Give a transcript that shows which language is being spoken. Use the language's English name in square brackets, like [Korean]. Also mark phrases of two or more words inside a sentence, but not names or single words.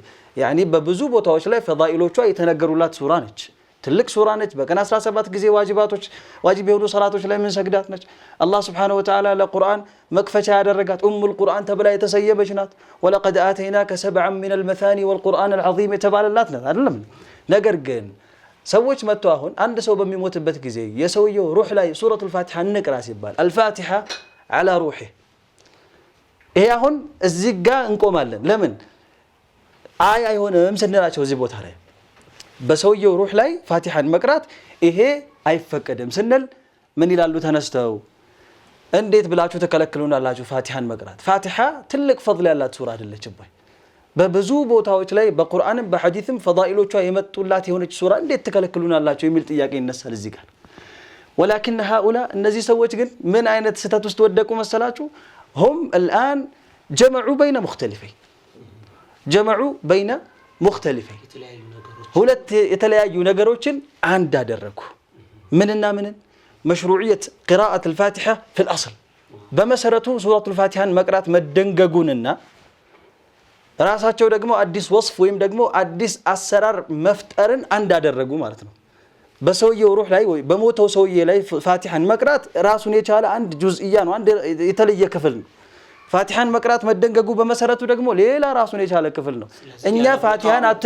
[Amharic] ያኒ በብዙ ቦታዎች ላይ ፈዳኢሎቿ የተነገሩላት ሱራ ነች። ትልቅ ሱራ ነች። በቀን 17 ጊዜ ዋጅብ የሆኑ ሰላቶች ላይ ምን ሰግዳት ነች። አላህ [Arabic] سبحانه وتعالى [Amharic] ለቁርአን መክፈቻ ያደረጋት [Arabic] أم القرآن [Amharic] ተብላ የተሰየመች ናት። [Arabic] ولقد آتيناك سبعا من المثاني والقرآن العظيم [Amharic] የተባለላት ናት አይደለም። ነገር ግን ሰዎች መጥቶ አሁን አንድ ሰው በሚሞትበት ጊዜ የሰውየው ሩህ ላይ [Arabic] سورة الفاتحة [Amharic] እንቅራ ሲባል አልፋቲሃ [Arabic] على روحه [Amharic] ይሄ አሁን እዚህ ጋር እንቆማለን። ለምን አይሆንም ስንላቸው እዚህ ቦታ ላይ በሰውየው ሩህ ላይ ፋቲሃን መቅራት ይሄ አይፈቀድም ስንል ምን ይላሉ ተነስተው? እንዴት ብላችሁ ተከለክሉናላችሁ ፋቲሃን መቅራት? ፋቲሃ ትልቅ ፈድል ያላት ሱራ አይደለችም ወይ? በብዙ ቦታዎች ላይ በቁርአንም በሐዲስም ፈዳኢሎቿ የመጡላት የሆነች ሱራ እንዴት ተከለክሉናላችሁ የሚል ጥያቄ ይነሳል እዚህ ጋር። [Arabic] ولكن هؤلاء [Amharic] እነዚህ ሰዎች ግን ምን አይነት ስህተት ውስጥ ወደቁ መሰላችሁ? [Arabic] هم الآن جمعوا بين مختلفين جمعوا بين مختلفين [Amharic] ሁለት የተለያዩ ነገሮችን አንድ አደረጉ ምንና ምንን [Arabic] مشروعية قراءة الفاتحة في الأصل [Amharic] በመሰረቱ ሱረቱል ፋቲሓን መቅራት መደንገጉንና ራሳቸው ደግሞ አዲስ ወስፍ ወይም ደግሞ አዲስ አሰራር መፍጠርን አንድ አደረጉ ማለት ነው በሰውየው ሩህ ላይ ወይ በሞተው ሰውዬ ላይ ፋቲሓን መቅራት ራሱን የቻለ አንድ ጁዝኢያ ነው አንድ የተለየ ክፍል ነው ፋቲሓን መቅራት መደንገጉ በመሰረቱ ደግሞ ሌላ ራሱን የቻለ ክፍል ነው እኛ ፋቲሓን